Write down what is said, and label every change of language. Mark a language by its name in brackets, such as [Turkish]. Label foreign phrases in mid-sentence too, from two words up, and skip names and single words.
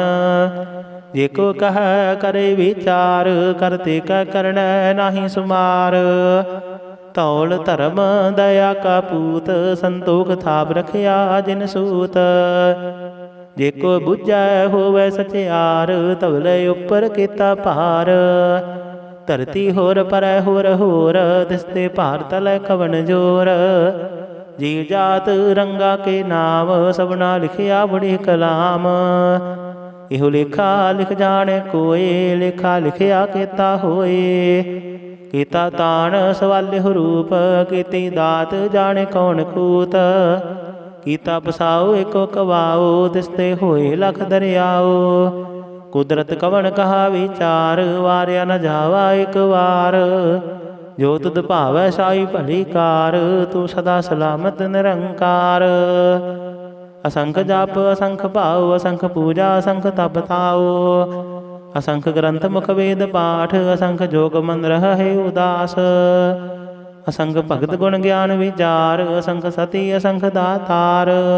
[Punjabi] ਜੇਕੋ ਕਹ ਕਰੇ ਵਿਚਾਰ, ਕਰਤੇ ਕਹ ਕਰਣ ਨਾਹੀ ਸੁਮਾਰ। ਤੌਲ ਧਰਮ ਦਇਆ ਕਾ ਪੂਤ, ਸੰਤੋਖ ਥਾਪ ਰਖਿਆ ਜਿਨ ਸੂਤ। ਜੇਕੋ ਬੁਝੈ ਹੋਵੈ ਸਚਿਆਰ, ਤਵਲੇ ਉਪਰ ਕੇਤਾ ਭਾਰ। ਧਰਤੀ ਹੋਰ ਪਰੈ ਹੋਰ ਹੋਰ, ਦਿਸਤੇ ਭਾਰ ਤਲੈ ਕਵਨ ਜੋਰ। ਜੀਵ ਜਾਤ ਰੰਗਾ ਕੇ ਨਾਮ, ਸਭਨਾ ਲਿਖਿਆ ਵੜੀ ਕਲਾਮ। ਇਹੋ ਲੇਖਾ ਲਿਖ ਜਾਣੈ ਕੋਇ, ਲੇਖਾ ਲਿਖਿਆ ਕੇਤਾ ਹੋਇ। ਕੇਤਾ ਤਾਣ ਸੁਆਲਿਹੁ ਰੂਪ, ਕੇਤੀ ਦਾਤ ਜਾਣੈ ਕੌਣ ਕੂਤ। ਕੀਤਾ ਪਸਾਉ ਏਕੋ ਕਵਾਉ, ਦਿਸਤੇ ਹੋਏ ਲਖ ਦਰੀਆਉ। ਕੁਦਰਤ ਕਵਨ ਕਹਾ ਵਿਚਾਰ, ਵਾਰਿਆ ਨ ਜਾਵਾ ਏਕ ਵਾਰ। ਜੋ ਤੁਧ ਭਾਵੈ ਸਾਈ ਭਲੀ ਕਾਰ, ਤੂ ਸਦਾ ਸਲਾਮਤ ਨਿਰੰਕਾਰ। ਅਸੰਖ ਜਪ ਅਸੰਖ ਭਾਉ, ਅਸੰਖ ਪੂਜਾ ਅਸੰਖ ਤਪ ਤਾਉ। ਅਸੰਖ ਗਰੰਥ ਮੁਖ ਵੇਦ ਪਾਠ, ਅਸੰਖ ਜੋਗ ਮਨ ਰਹੇ ਉਦਾਸ। ਅਸੰਖ ਭਗਤ ਗੁਣ ਗਿਆਨ ਵੀਚਾਰ, ਅਸੰਖ ਸਤੀ ਅਸੰਖ ਦਾਤਾਰ।